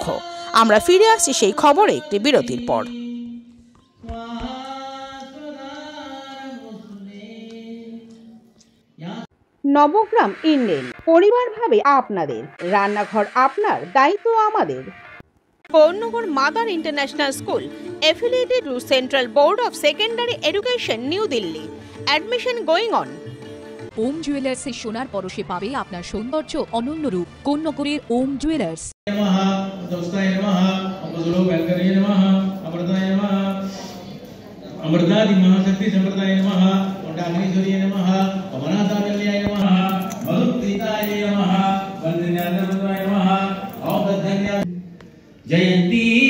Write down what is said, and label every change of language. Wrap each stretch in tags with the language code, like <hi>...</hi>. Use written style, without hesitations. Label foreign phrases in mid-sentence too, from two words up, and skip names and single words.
<bn>আমরা ফিরে আসছি সেই খবরে একটি বিরতির পর। নবগ্রাম ইন্ডেন পরিবার ভাবে আপনাদের, রান্নাঘর আপনার, দায়িত্ব আমাদের। কোন্নগর মাদার ইন্টারন্যাশনাল স্কুল</bn> <en>affiliated to Central Board of Secondary Education, New Delhi. Admission going on.</en> <bn>ওম জুয়েলার্সের সোনার পরশে পাবে আপনার সৌন্দর্য অনন্য রূপ। কোন্নগরের ওম জুয়েলার্স।</bn> <sa>अमृतादि महाशक्ति संप्रदाय नमः, कोटाग्नीश्वरी नमः, अमरनाथाय नमः, मधुप्रीताय नमः, वंदनीयाय नमः, औपधन्य जयंती</sa>